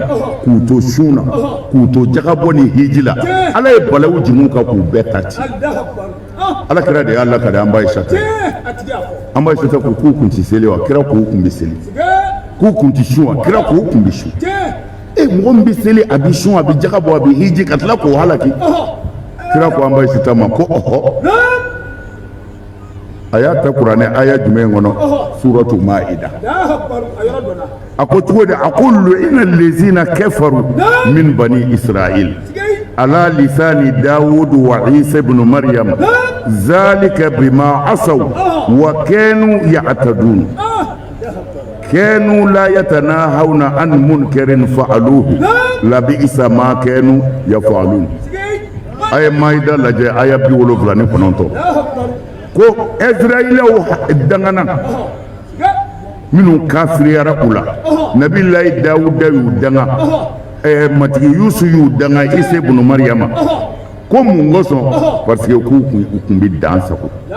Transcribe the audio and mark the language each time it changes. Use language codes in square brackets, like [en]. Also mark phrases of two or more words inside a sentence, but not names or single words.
[bm] k'u to sun na k'u to jagabɔ ni hiji la Ala ye balawu jigin kan k'u bɛɛ ta ci Alakira de y'a lakale an ba Ayisata ko k'u kun ti seli wa kira k'u kun bɛ seli k'u kun ti sun wa kira k'u kun bɛ sun mɔgɔ min bɛ seli a bɛ sun a bɛ jagabɔ a bɛ hiji ka tila k'o halaki kira ko an ba Ayisata ma ko ɔhɔ a y'a ta kuranɛ aya jumɛn kɔnɔ suratu Maida a ko [ar] cogo di a ko لعن الذين كفروا من بني إسرائيل على لسان داوود وعيسى ابن مريم ذلك بما عصوا وكانوا يعتدون كانوا لا يتناهون عن منكر فعلوه لبئس ما كانوا يفعلون [bm] aya Maida lajɛ aya 79 ko Israëliw dangana minnu kafiriyara u la Nabilahi Dawuda y'u danga matigi Yusu y'u danga Isa ibn Maryama ko mun kosɔn [fr] parce que [bm] k'u kun bɛ dan sago